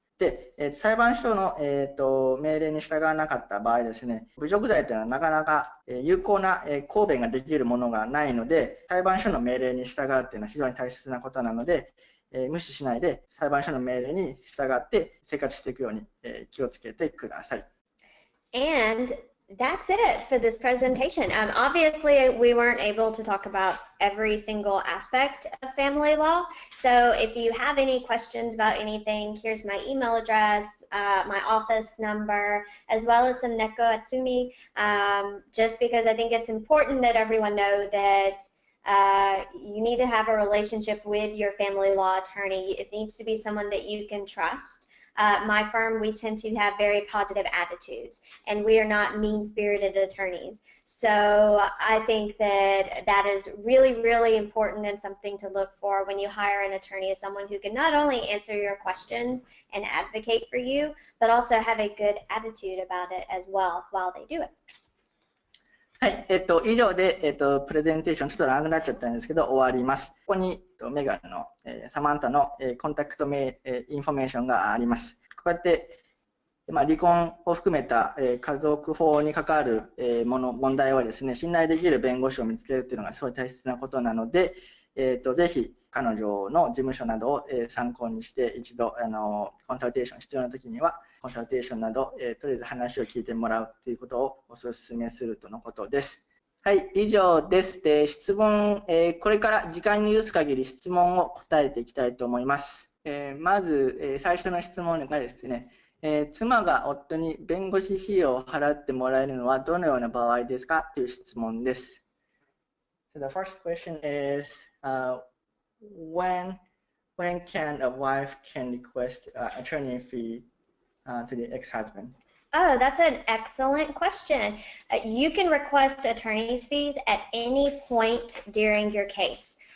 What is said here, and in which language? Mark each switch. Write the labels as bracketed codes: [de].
[ja] で、裁判所の命令に従わなかった場合ですね、侮辱罪というのはなかなか有効な抗弁ができるものがないので、裁判所の命令に従うというのは非常に大切なことなので、無視しないで裁判所の命令に従って生活していくように気をつけてください。 [en] And that's it for this presentation. Obviously, we weren't able to talk about every single aspect of family law. So if you have any questions about anything, here's my email address, my office number, as well as some neko atsumi, just because I think it's important that everyone know that you need to have a relationship with your family law attorney. It needs to be someone that you can trust. My firm, we tend to have very positive attitudes, and we are not mean-spirited attorneys. So I think that that is really, really important and something to look for when you hire an attorney, is someone who can not only answer your questions and advocate for you, but also have a good attitude about it as well while they do it. [ja] はい、以上で、プレゼンテーションちょっと長くなっちゃったんですけど終わります。ここにメガンの、サマンタの、コンタクトインフォメーションがあります。こうやって、離婚を含めた、家族法に関わる、問題はですね、信頼できる弁護士を見つけるというのがすごい大切なことなので、ぜひ彼女の事務所などを、参考にして一度コンサルテーション必要な時にはコンサルテーションなど、とりあえず話を聞いてもらうということをお勧めするとのことです。はい、以上です。質問、これから時間に許す限り質問を答えていきたいと思います。まず、最初の質問がですね、妻が夫に弁護士費用を払ってもらえるのはどのような場合ですかという質問です。 [en] So the first question is, when can a wife can request attorney fee to the ex-husband? Oh, that's an excellent question. You can request attorney's fees at any point during your case.